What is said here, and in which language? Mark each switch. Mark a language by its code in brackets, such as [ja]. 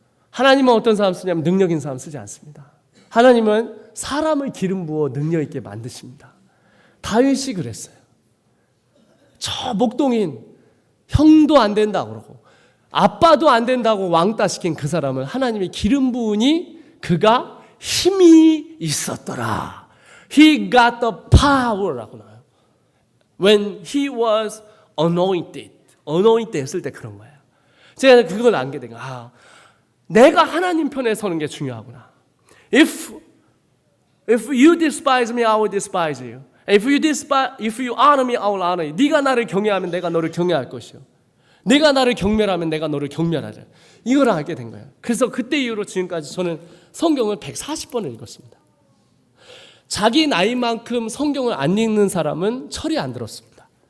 [ko] 하나님은 어떤 사람 쓰냐면 능력 있는 사람 쓰지 않습니다. 하나님은 사람을 기름 부어 능력 있게 만드십니다. 다윗이 그랬어요. 저 목동인 형도 안 된다고 그러고 아빠도 안 된다고 왕따 시킨 그 사람을 하나님이 기름 부으니 그가 힘이 있었더라. [en] He got the power 라고 나와요. [ko] When he was anointed 했을 때 그런 거예요. 제가 그걸 알게 된 거야. 내가 하나님 편에 서는 게 중요하구나. [en] If you despise me, I will despise you. If you honor me, I will honor you. [ko] 네가 나를 경외하면 내가 너를 경외할 것이요. 네가 나를 경멸하면 내가 너를 경멸하자. 이걸 알게 된 거예요. 그래서 그때 이후로 지금까지 저는 성경을 140번을 읽었습니다. 자기 나이만큼 성경을 안 읽는 사람은 철이 안 들었습니다.